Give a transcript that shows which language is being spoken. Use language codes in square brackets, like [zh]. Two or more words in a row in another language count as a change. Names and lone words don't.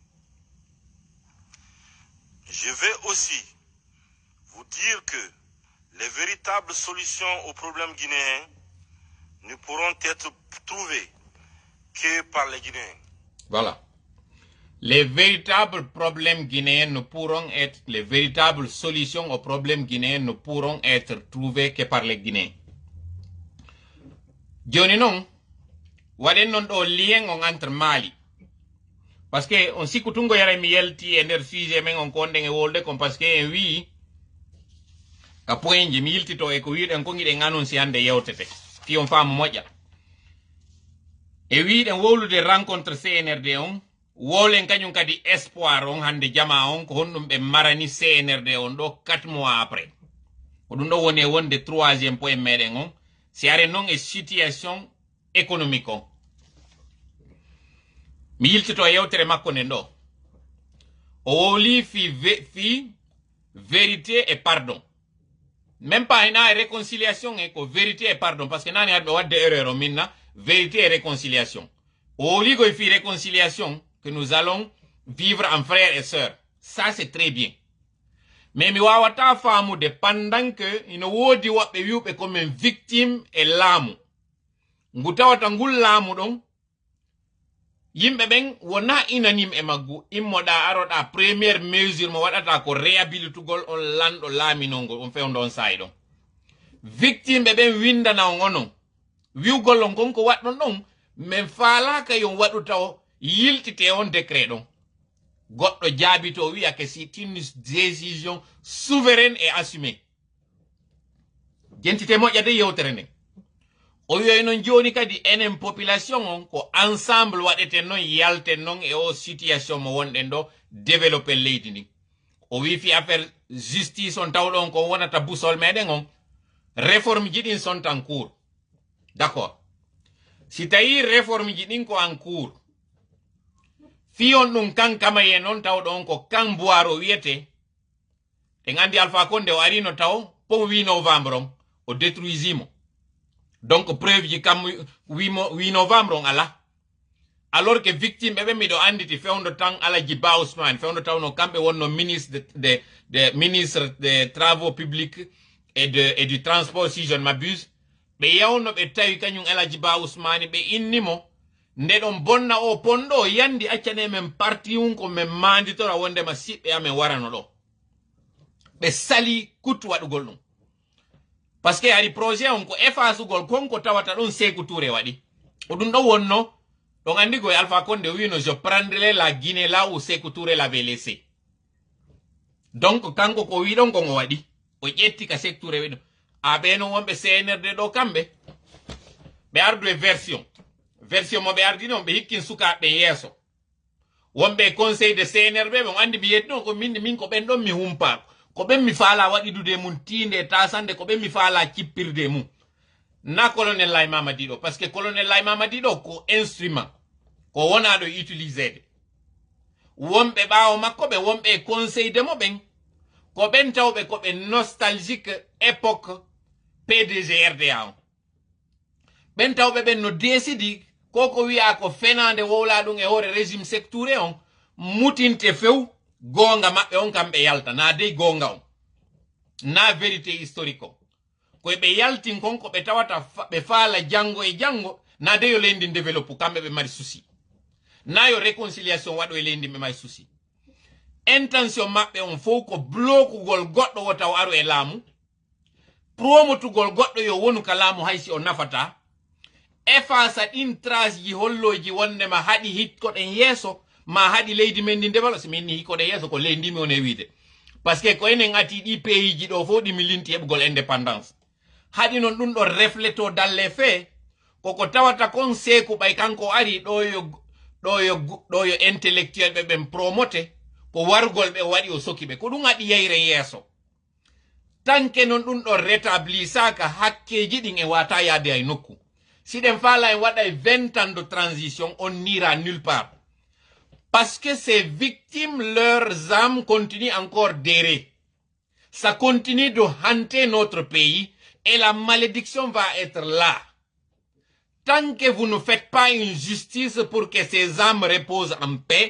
[fr] Je vais aussi vous dire que les véritables solutions aux problèmes guinéens ne pourront être trouvées que par les Guinéens. Voilà. Les véritables problèmes guinéens ne pourront être, les véritables solutions aux problèmes guinéens ne pourront être trouvées que par les Guinéens. [ff] Joni non, waɗen non ɗo lien on entre Mali. Parce que on sikutungo yara mi yelti e nder sujet men on konden e wolde kon parce que en wi ka poinje mi yiltito e ko wiɗen ko giɗen annonci hande yewtete fi on faamu moƴƴa e wiɗen wowlude rencontre CNRD on wolen kañum kadi espoir on hande jama on ko honɗum ɓe marani CNRD on ɗo 4 mois après ko ɗum ɗo woni e wonde 3e point meɗen on si are non e situation économique on mi yiltito e yewtere makko nden ɗo o wowli fi [fr] vérité et pardon. Même pas une réconciliation, vérité et pardon. Parce que nous avons des erreurs, vérité et réconciliation. Au lieu de faire réconciliation, que nous allons vivre en frères et sœurs. Ça, c'est très bien. [ff] mais mi wawata faamude pendant que ina woodi woɓɓe wiwɓe komin victime e laamu ngu tawata ngul laamu ɗon yimɓe ɓen wona inanim e maggu immoɗa aroɗa première mesure mo waɗata ko réhabilitugol on lanɗo laaminolngol on fewdo on saayi ɗon victime ɓe ɓen windana on onon wiwgol on konko waɗɗon ɗon min faalaka yon waɗu taw yiltite on décret ɗon goɗɗo jaabi to wiya [fr] que c'est une décision souveraine et assumée [ff] jentite moƴƴade yewtere nden o wiyoy noon joni kadi enen population on ko ensemble waɗeten noon yalten noon e o situation mo wonɗen ɗo développé leydi ndin o wi fi affaire justice on tawɗon ko wonata busol meɗen on réforme ji ɗin [fr] sont en cours d'accord [ff] si tawi réforme ji ɗin ko [fr] en cours [ff] fiyon ɗum kankama ye noon tawɗon ko kan boiro wiyete en andi Alpha Condé o arino taw pon 8 novembre on o détruisimo donc preuve ji kam 8 novembre on ala alors que victime ɓeɓe miɗo anditi fewdo tan Alaji Ba Ousmane fewdo tawno kamɓe wonno ministre [fr] ministre des travaux publics et du transport si je ne m'abuse [ff] ɓe yawno ɓe tawi kañum Alaji Ba Ousmane ɓe innimo nde ɗon bonna o ponɗo yandi accane men parti un ko men manditora wondema siɓɓe amen warano ɗo ɓe sali kuttu waɗugol ɗum par ce que ari projet on ko effacugol konko tawata ɗon Sékou Touré waɗi o ɗum ɗo wonno ɗon andi koye Alpha Condé wino [fr] je prendrai la Guinée là où Sékou Touré l'avait laissé [ff] donc kanko ko wiɗon kon o waɗi o ƴetti ka Sékou Touré wiɗo a ɓeno wonɓe CNRD ɗo kamɓe ɓe ardu e version mo ɓe ardi noon ɓe hikkin sukaɓe yeeso wonɓe [fr] conseil de [ff] CNRB ɓe andi mi yetti noon ko min ko ɓen ɗon mi humpako ko ɓen mi faala waɗidude mum tinde tasande ko ɓen mi faala cippirde mum na colonel Laye Mamadi ɗo par ce que colonel Laye Mamadi ɗo ko instrument ko wona ɗo utilisede wonɓe ɓaawo makko ɓe wonɓe [fr] conseil de [ff] mo ɓen ko ɓen tawɓe koɓe nostalgique époque PDG RDA on ɓen tawɓe ɓen no décidi koko wiya ko fenande wowla ɗum e hoore régime Sékou Touré on mutinte few gonga maɓɓe on kamɓe yalta na dey gonga on na vérité historique on koye ɓe yaltin kon ko ɓe tawata ɓe faala janngo e janngo na de yo leydi développe kamɓe ɓe mari souci na yo réconciliation waɗo e leydi ɓe mari souci intention maɓɓe on fof ko blokugol goɗɗo wo taw aro e laamu promotugol goɗɗo yo wonu ka laamu haysi o nafata effaça ɗin trace ji holloji wondema haɗi hikkoɗen yeeso ma haɗi leydi men ndi développe so min ni hikkoɗen yeeso ko leydi ndimi on e wiide par ce que ko enen ati ɗi pays ji ɗo fof ɗimi linti heɓugol indépendance haɗi noon ɗum ɗo refléto [fr] dans les faits [ff] koko tawata kon Sékou ɓay kanko ari ɗo yo intellectuel ɓe ɓen promote ko wargol ɓe waɗi o soki ɓe ko ɗum haɗi yeyre yeeso tanke noon ɗum ɗo rétablisaka hakkeji ɗin e wata yaade hay nokku siɗen faala en waɗa [fr] 20 ans de transition on n'ira nulle part parce que ces victimes leurs âmes continuent encore d'errer ça continue de hanter notre pays et la malédiction va être là tant que vous ne faites pas une justice pour que ces âmes reposent en paix.